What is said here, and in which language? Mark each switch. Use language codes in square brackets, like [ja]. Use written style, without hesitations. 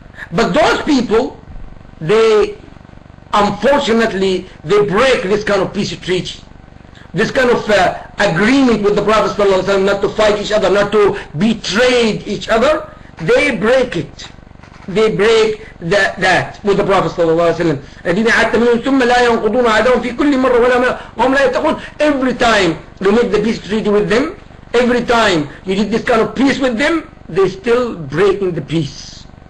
[en] But those people, unfortunately, they break this kind of peace treaty. This kind of agreement with the Prophet sallallahu alaihi wasallam, not to fight each other, not to betray each other, they break it. They break that with the Prophet sallallahu alaihi wasallam. [ar] الذين عاهدت منهم ثم لا ينقضون عهدهم في كل مرة وهم لا يتقون. [en] Every time you make the peace treaty with them, every time you did this kind of peace with them, they still breaking the peace.